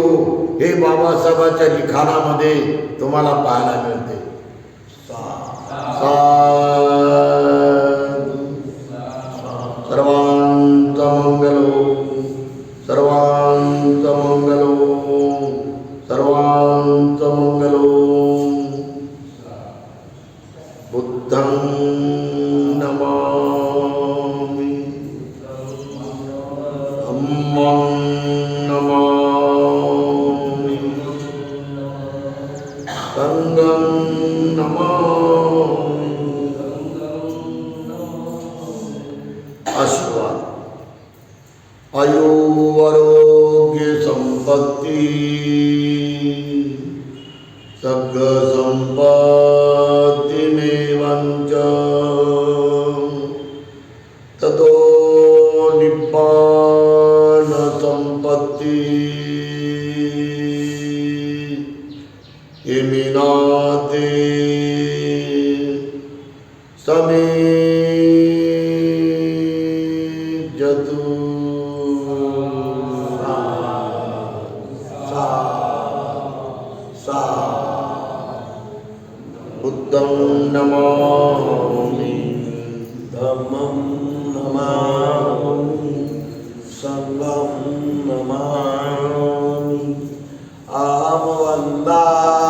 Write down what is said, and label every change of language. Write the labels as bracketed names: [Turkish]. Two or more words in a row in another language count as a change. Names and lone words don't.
[Marathi] हे बाबासाहेबांच्या लिखाणामध्ये तुम्हाला पाहायला मिळते. सर्वांचं मंगल हो, सर्वांचं मंगल हो, सर्वांचं मंगल हो. [Pali] बुद्धं नमामि, धम्मं नमामि, संगम नमामि। आशीर्वाद आयुरारोग्य संपत्ति सद्ग संपत्तिमेवंच ततो निब्बान संपत्ति इमिनाते समेजतु। बुद्धं नमामि, धम्मं नमामि, संघं नमामि, अहं वन्दामि